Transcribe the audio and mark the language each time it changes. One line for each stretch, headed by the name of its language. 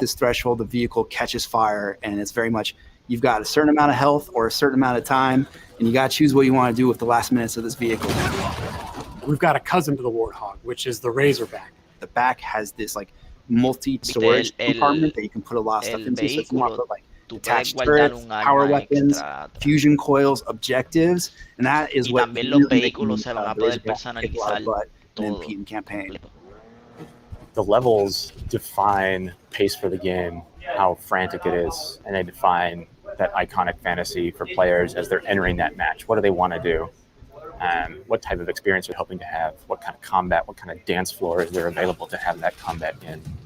English: this threshold, the vehicle catches fire, and it's very much you've got a certain amount of health or a certain amount of time, and you got to choose what you want to do with the last minutes of this vehicle. We've got a cousin to the Warthog, which is the Razorback. The back has this like multi-storage compartment that you can put a lot of stuff into. So if you want to put like attached turrets, power weapons, fusion coils, objectives, and that is what
Spanish: también los vehículos se van a poder personalizar
English: in campaign. The levels define pace for the game, how frantic it is, and they define that iconic fantasy for players as they're entering that match. What do they want to do? What type of experience they're hoping to have? What kind of combat? What kind of dance floor is there available to have that combat in?